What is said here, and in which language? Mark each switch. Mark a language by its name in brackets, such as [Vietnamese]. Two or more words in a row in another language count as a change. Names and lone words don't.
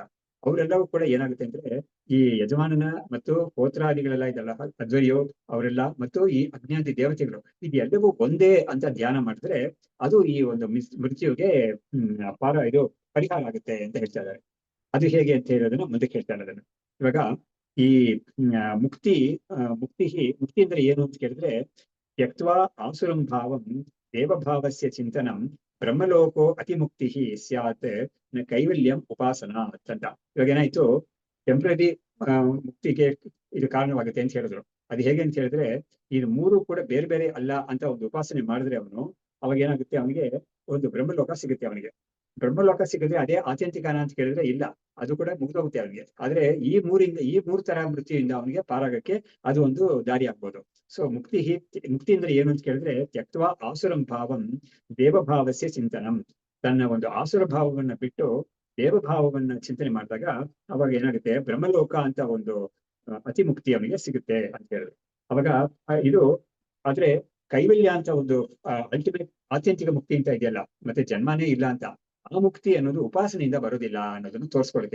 [Kannada] ಅವರೆಲ್ಲವೂ ಕೂಡ ಏನಾಗುತ್ತೆ ಅಂದ್ರೆ, ಈ ಯಜಮಾನನ ಮತ್ತು ಹೋತ್ರಾದಿಗಳೆಲ್ಲ ಇದೆಲ್ಲ ಅಧ್ವರ್ಯೋ ಅವರೆಲ್ಲ ಮತ್ತು ಈ ಅಜ್ಞಾತಿ ದೇವತೆಗಳು ಇದೆಲ್ಲವೂ ಒಂದೇ ಅಂತ ಧ್ಯಾನ ಮಾಡಿದ್ರೆ ಅದು ಈ ಒಂದು ಮೃತ್ಯುಗೆ ಇದು ಪರಿಹಾರ ಆಗುತ್ತೆ ಅಂತ ಹೇಳ್ತಾ ಇದ್ದಾರೆ. ಅದು ಹೇಗೆ ಅಂತ ಹೇಳೋದನ್ನ ಮುಂದಕ್ಕೆ ಹೇಳ್ತಾ ಇರೋದನ್ನ. ಇವಾಗ ಈ ಮುಕ್ತಿ ಅಂದ್ರೆ ಏನು ಅಂತ ಕೇಳಿದ್ರೆ, [Sanskrit] ತ್ಯಕ್ತ್ವಾ ಆಸುರಂ ಭಾವಂ ದೇವಭಾವಸ್ಯ ಚಿಂತನಂ ಬ್ರಹ್ಮಲೋಕೋ ಅತಿಮುಕ್ತಿ ಸ್ಯಾತ್ ನ ಕೈವಲ್ಯಂ ಉಪಾಸನಾ ಅಂತ. [Kannada] ಇವಾಗ ಏನಾಯ್ತು, ಟೆಂಪ್ರರಿ ಮುಕ್ತಿಗೆ ಇದು ಕಾರಣವಾಗುತ್ತೆ ಅಂತ ಹೇಳಿದ್ರು. ಅದು ಹೇಗೆ ಅಂತ ಹೇಳಿದ್ರೆ, ಇದು ಮೂರು ಕೂಡ ಬೇರೆ ಬೇರೆ ಅಲ್ಲ ಅಂತ ಒಂದು ಉಪಾಸನೆ ಮಾಡಿದ್ರೆ ಅವನು, ಅವಾಗ ಏನಾಗುತ್ತೆ, ಅವನಿಗೆ ಒಂದು ಬ್ರಹ್ಮಲೋಕ ಸಿಗುತ್ತೆ. ಅವನಿಗೆ ಬ್ರಹ್ಮಲೋಕ ಸಿಗುತ್ತೆ. ಅದೇ ಆತ್ಯಂತಿಕಾನ ಅಂತ ಕೇಳಿದ್ರೆ ಇಲ್ಲ, ಅದು ಕೂಡ ಮುಗ್ದೋಗುತ್ತೆ ಅವನಿಗೆ. ಆದ್ರೆ ಈ ಮೂರು ತರ ಮೃತ್ಯುವಿಂದ ಅವನಿಗೆ ಪಾರಾಗಕ್ಕೆ ಅದು ಒಂದು ದಾರಿ ಆಗ್ಬೋದು. ಸೊ ಮುಕ್ತಿ ಅಂದ್ರೆ ಏನು ಅಂತ ಕೇಳಿದ್ರೆ, [Sanskrit] ತ್ಯಕ್ತ್ವಾ ಆಸುರಂ ಭಾವಂ ದೇವಭಾವಸ್ಯ ಚಿಂತನಂ. [Kannada] ತನ್ನ ಒಂದು ಆಸುರ ಭಾವವನ್ನ ಬಿಟ್ಟು ದೇವಭಾವವನ್ನ ಚಿಂತನೆ ಮಾಡಿದಾಗ ಅವಾಗ ಏನಾಗುತ್ತೆ, ಬ್ರಹ್ಮಲೋಕ ಅಂತ ಒಂದು ಅತಿ ಮುಕ್ತಿ ಅವನಿಗೆ ಸಿಗುತ್ತೆ ಅಂತ ಹೇಳಿದ್ರು. ಅವಾಗ ಇದು ಆದ್ರೆ ಕೈವಲ್ಯ ಅಂತ ಒಂದು ಅಲ್ಟಿಮೇಟ್ ಆತ್ಯಂತಿಕ ಮುಕ್ತಿ ಅಂತ ಇದೆಯಲ್ಲ, ಮತ್ತೆ ಜನ್ಮನೇ ಇಲ್ಲ ಅಂತ, ಆ ಮುಕ್ತಿ ಅನ್ನೋದು ಉಪಾಸನೆಯಿಂದ ಬರೋದಿಲ್ಲ ಅನ್ನೋದನ್ನು ತೋರಿಸ್ಕೊಳ್ತೇವೆ.